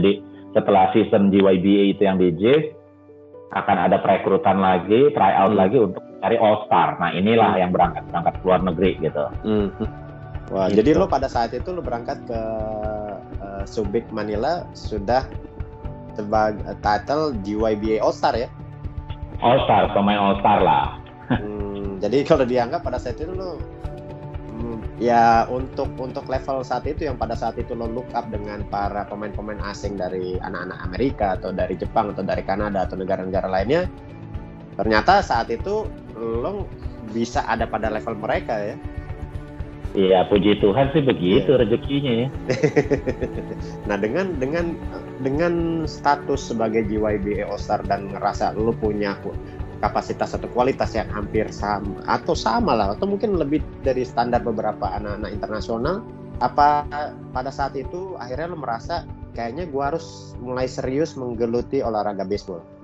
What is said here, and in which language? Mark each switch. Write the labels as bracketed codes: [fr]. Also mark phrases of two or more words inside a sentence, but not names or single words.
[id] Jadi setelah season JYBA itu yang di JIS, akan ada perekrutan lagi, tryout lagi untuk cari All Star. Nah inilah yang berangkat ke luar negeri gitu. Wah, gitu. Jadi lo pada saat itu lo berangkat ke Subic Manila sudah sebagai title JYBA All Star ya? All Star, pemain All Star lah. Jadi kalau dianggap pada saat itu lo ya untuk level saat itu yang pada saat itu lo [en] look up [id] dengan para pemain-pemain asing dari anak-anak Amerika atau dari Jepang atau dari Kanada atau negara-negara lainnya, ternyata saat itu lo bisa ada pada level mereka ya? Iya, puji Tuhan sih begitu rezekinya ya. Nah, dengan status sebagai JYBA All Star dan ngerasa lu punya kapasitas atau kualitas yang hampir sama lah atau mungkin lebih dari standar beberapa anak-anak internasional, apa pada saat itu akhirnya lu merasa kayaknya gua harus mulai serius menggeluti olahraga baseball?